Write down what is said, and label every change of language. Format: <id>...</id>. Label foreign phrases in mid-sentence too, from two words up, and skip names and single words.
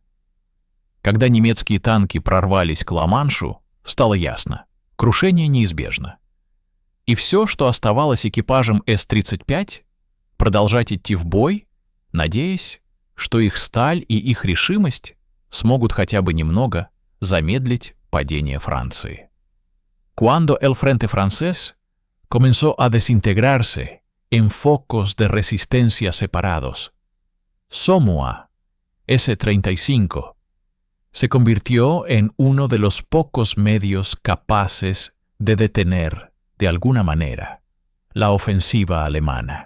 <ru>Когда немецкие танки прорвались к Ла-Маншу, стало ясно – крушение неизбежно. И все, что оставалось экипажем С-35 – продолжать идти в бой, надеясь, что их сталь и их решимость смогут хотя бы немного замедлить падение Франции.</ru> <es>Cuando el frente francés comenzó a desintegrarse en focos de resistencia separados, Somua S-35 se convirtió en uno de los pocos medios capaces de detener, de alguna manera, la ofensiva alemana.</es>